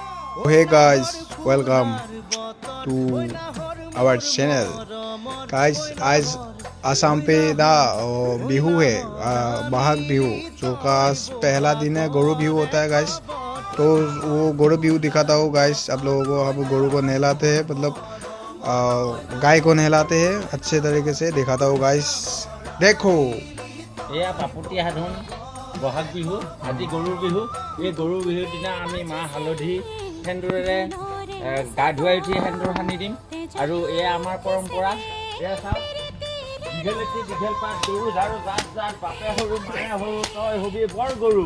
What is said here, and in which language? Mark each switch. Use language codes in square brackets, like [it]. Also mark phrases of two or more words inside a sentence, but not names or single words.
[en] Hey guys, welcome to our channel. Guys, [hi] आज आसाम पे ना बिहू है, बहाग बिहू जो का पहला दिन है। गरु बिहू होता है गाइस। तो वो गरु बिहू दिखाता हूँ गाइस आप लोगों को। हम गरु को नहलाते हैं, मतलब गाय को नहलाते हैं अच्छे तरीके से दिखाता हूँ गाइस। देखो [as] এয়া পাপুতি সাধন বহাগ বিহু, আজি গৰুৰ বিহু। এই গৰু বিহুৰ দিনা আমি মাহ হালধি সেন্দুৰেৰে গা ধুৱাই উঠি সেন্দুৰ সানি দিম। আৰু এয়া আমাৰ পৰম্পৰা। এয়া চাওক, দীঘলেতি দীঘল পাত গৰু ঝাৰু জাত জাত, বাপে সৰু মায়ে সৰু তই হবি বৰ গৰু।